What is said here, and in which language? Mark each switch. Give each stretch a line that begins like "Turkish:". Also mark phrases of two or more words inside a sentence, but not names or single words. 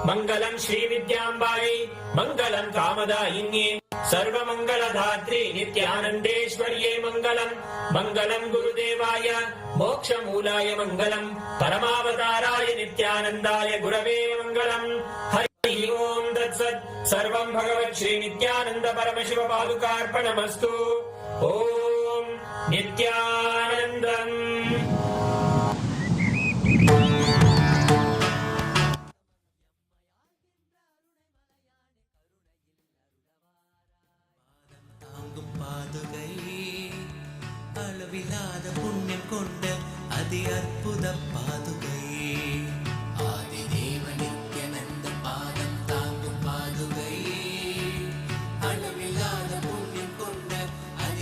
Sanskrit: मङ्गलं श्रीविद्याम्बायै मङ्गलं कामदायिन्ये सर्वमङ्गलधात्रे नित्यानन्देश्वर्ये मङ्गलं मङ्गलं गुरुदेवाय मोक्षमूलाय मङ्गलं परमावताराय नित्यानन्दाय गुरवे मङ्गलं हरि ओं तत्सत् सर्वं भगवत् श्री नित्यानन्द परमशिव पादुकार्पणमस्तु ओं नित्यानन्दम्
Tamil: அளவில்லாத புண்ணியம் கொண்ட அதி அற்புத பாதுகை ஆதி தேவ நித்யானந்த பாதம் தாங்கும் பாதுகை அளவில்லாத புண்ணியம் கொண்ட அதி